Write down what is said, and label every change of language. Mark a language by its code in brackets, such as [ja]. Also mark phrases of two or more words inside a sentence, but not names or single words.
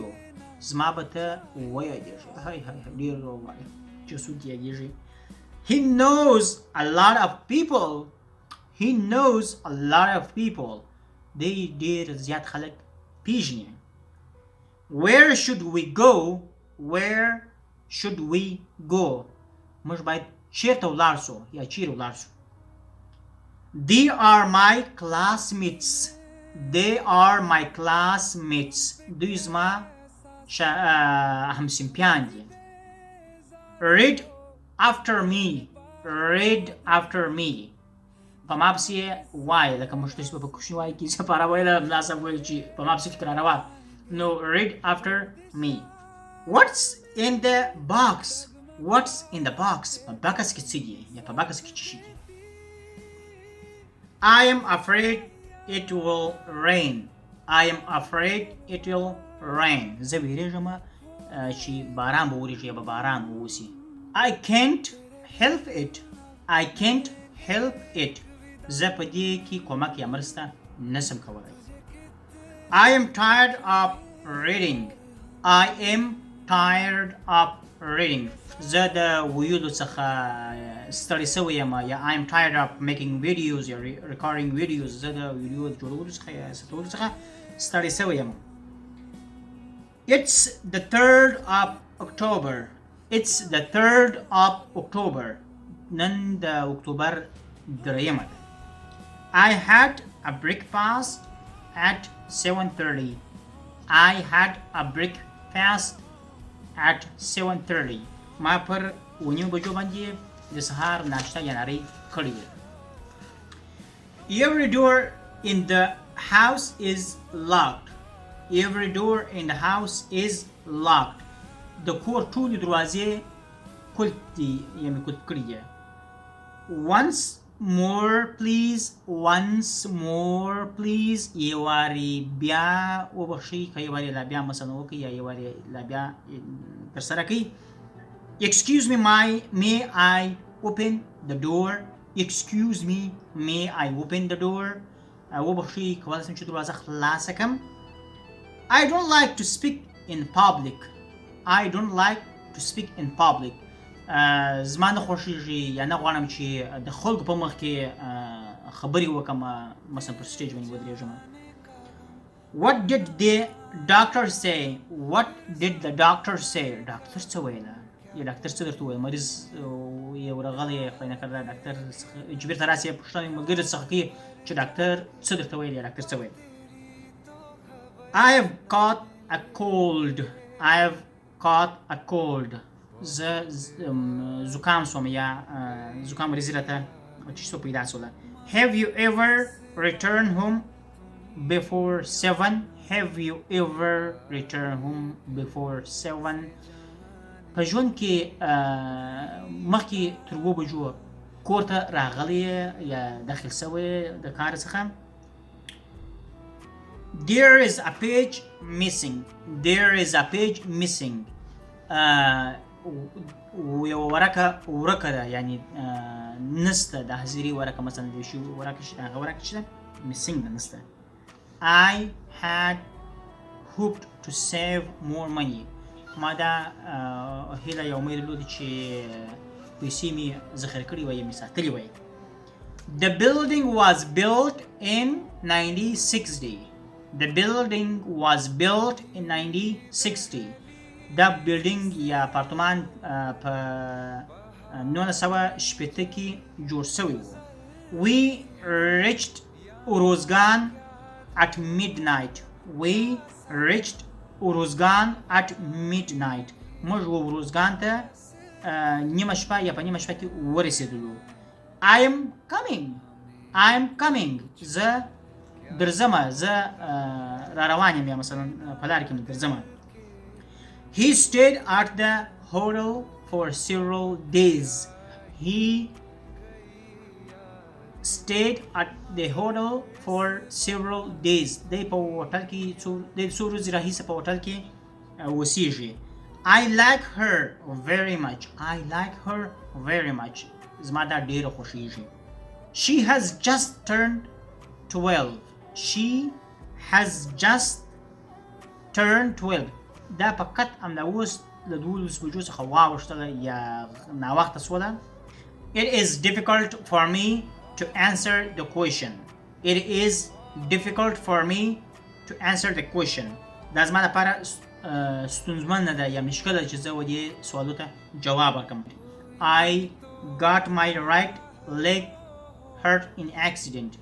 [ps] زما به ته ویادېږي. هی ډېر ووایي چې څوک یادېږي. [en] He knows a lot of people. He knows a lot of people. [ps] دی ډېر زیات خلک پیژني. [en] Where should we go? Where should we go? [ps] موږ باید چیرته ولاړ سو یا چیرې ولاړ سو. [en] They are my classmates. They are my classmates. [ps] دوی زما همسنفیان دي. [en] Read after me. Read after me. [ps] په ما پسې وایه لکه موږ تاسو په کوشنی وایي کې سپاره وایله مناسب وایي چې په ما پسې فکر روان. [en] No, read after me. What's in the box? What's in the box? [ps] په بکس کې څه دي یا په بکس کې څه شي دي. [en] I am afraid it will rain. I am afraid it will rain. [ps] زه ویریږم چې باران به وریږي یا به باران ووسي. [en] I can't help it. I can't help it. [ps] زه په دې کې کومک یا مرسته نشم کولی. [en] I am tired of reading. I am tired of reading. [ps] زه د ویلو څخه ستړی سوی یم یا [en] I am tired of making videos [ps] یا [en] recording videos. [ps] زه د ویډیو د جوړولو څخه یا ثبتولو څخه ستړی سوی یم. [en] It's the 3rd of October. It's the 3rd of October. [ps] نن د اکتوبر دریمه ده. [en] I had a breakfast at 7:30. I had a breakfast at 7:30. [ps] ما پر 9 بجو باندې د سهار ناشته یا ناري کړې وه. [en] Every door in the house is locked. Every door in the house is locked. [ps] د کور ټولې دروازې کلت دي یا مې کلت کړي دي. [en] Once more please, once more please, [ps] یواری بیا وبخشي که یواری لا بیا مثلا وکي یا یواری لا بیا ترسره کوي. [en] Excuse me, may I open the door? Excuse me, may I open the door? [ps] وبخشي کولای شم چې دروازه خلاصه کم. [en] I don't like to speak in public. I don't like to speak in public. [ps] زما نه خوښیږي یا نه غواړم چې د خلکو په مخ کې خبرې وکم، مثلا پر سټیج باندې ودرېږم. [en] What did the doctor say? What did the doctor say? [ps] ډاکټر څه ویله؟ یا ډاکټر څه درته وویل؟ مریض یو راغلی خدای نکرده ډاکټر چې بېرته راسې پوښتنه ملګري څخه کوي چې ډاکټر څه درته ویل یا ډاکټر څه ویل. [en] I have caught a cold. I have caught a cold. [ps] زکام شوم یا زکام ریزی راته چې څه پیدا شوله. [en] Have you ever returned home before 7? Have you ever returned home before 7? [ps] په ژوند کې مخکې تر 7 بجو کور ته راغلی یا داخل شوی د کار څخه. [en] There is a page missing. There is a page missing. [ps] یو ورقه ورکه ده، یعنی نسته د حاضري ورقه، مثلا د شی ورقه شته missing ده نسته. [en] I had hoped to save more money. [ps] ما دا هیله یا امید درلود چې پیسې مې ذخیره کړې وای یا مې ساتلې وای. [en] The building was built in 1960. The building was built in 1960. [ps] دا بلډینګ یا اپارتمان په 1960 کې جوړ شوی و. [en] We reached Uruzgan at midnight. We reached Uruzgan at midnight. [ps] موږ اروزګان ته نیمه شپه یا په نیمه شپه کې ورسېدلو. [en] I am coming. I am coming. [ps] زه درځم، زه را روان یم یا مثلا په لار کې درځم. [en] He stayed at the hotel for several days. He stayed at the hotel for several days. [ps] دی په هوټل کې د څو ورځې راهیسې په هوټل کې اوسیږي. [en] I like her very much. I like her very much. [ps] زما دا ډیره خوښیږي. [en] She has just turned 12. She has just turned 12. [ps] دا فقط همدا اوس له 12 بجو څخه واوښتله یا ناوخته شوله. [en] It is difficult for me to answer the question. It is difficult for me to answer the question. [ps] دا زما لپاره ستونزمنه ده یا مشکله چې زه و دې سوالو ته جواب ورکړم. [en] I got my right leg hurt in accident.